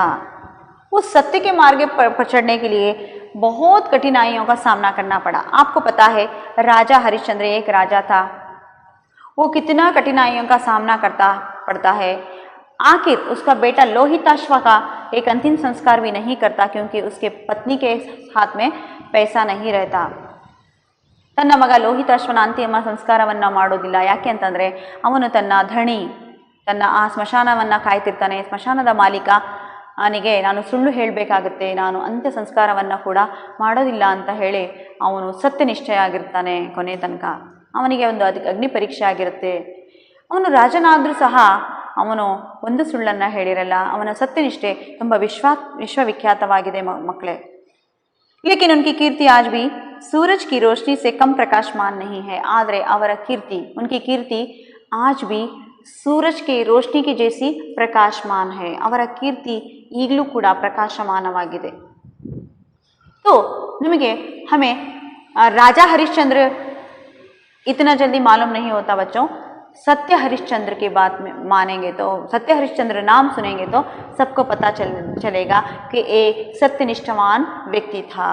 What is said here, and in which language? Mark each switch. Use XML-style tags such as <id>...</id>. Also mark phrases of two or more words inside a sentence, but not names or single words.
<hi>उस सत्य के मार्ग पर चढ़ने के लिए बहुत कठिनाइयों का सामना करना पड़ा। आपको पता है राजा हरिश्चंद्र एक राजा था, वो कितना कठिनाइयों का सामना पड़ता है। आखिर उसका बेटा लोहिताश्व का एक अंतिम संस्कार भी नहीं करता, क्योंकि उसके पत्नी के हाथ में पैसा नहीं रहता।</hi> <kn>ತನ್ನ ಮಗ ಲೋಹಿತಾಶ್ವನ ಅಂತಿಮ ಸಂಸ್ಕಾರವನ್ನು ಮಾಡೋದಿಲ್ಲ, ಯಾಕೆ ಅಂತಂದರೆ ಅವನು ತನ್ನ ಧಣಿ, ತನ್ನ ಆ ಸ್ಮಶಾನವನ್ನು ಕಾಯ್ತಿರ್ತಾನೆ। ಸ್ಮಶಾನದ ಮಾಲೀಕ ಅವನಿಗೆ ನಾನು ಸುಳ್ಳು ಹೇಳಬೇಕಾಗುತ್ತೆ, ನಾನು ಅಂತ್ಯ ಸಂಸ್ಕಾರವನ್ನು ಕೂಡ ಮಾಡೋದಿಲ್ಲ ಅಂತ ಹೇಳಿ ಅವನು ಸತ್ಯನಿಷ್ಠೆಯಾಗಿರ್ತಾನೆ ಕೊನೆ ತನಕ। ಅವನಿಗೆ ಒಂದು ಅದಕ್ಕೆ ಅಗ್ನಿ ಪರೀಕ್ಷೆ ಆಗಿರುತ್ತೆ। ಅವನು ರಾಜನಾದರೂ ಸಹ ಅವನು ಒಂದು ಸುಳ್ಳನ್ನು ಹೇಳಿರಲ್ಲ, ಅವನ ಸತ್ಯನಿಷ್ಠೆ ತುಂಬ ವಿಶ್ವವಿಖ್ಯಾತವಾಗಿದೆ ಮಕ್ಕಳೇ।</kn> <hi>लेकिन उनकी कीर्ति आज भी सूरज की रोशनी से कम प्रकाशमान नहीं है।</hi> <kn>ಆದರೆ ಅವರ ಕೀರ್ತಿ,</kn> <hi>उनकी कीर्ति आज भी सूरज के रोशनी की जैसी प्रकाशमान है।</hi> <kn>ಅವರ ಕೀರ್ತಿ ಈಗಲೂ ಕೂಡ ಪ್ರಕಾಶಮಾನವಾಗಿದೆ।</kn> <hi>तो निಮಗೆ हमें राजा हरिश्चंद्र इतना जल्दी मालूम नहीं होता बच्चों। सत्य हरिश्चंद्र की बात में मानेंगे तो, सत्य हरिश्चंद्र नाम सुनेंगे तो सबको पता चलेगा कि एक सत्यनिष्ठवान व्यक्ति था।</hi>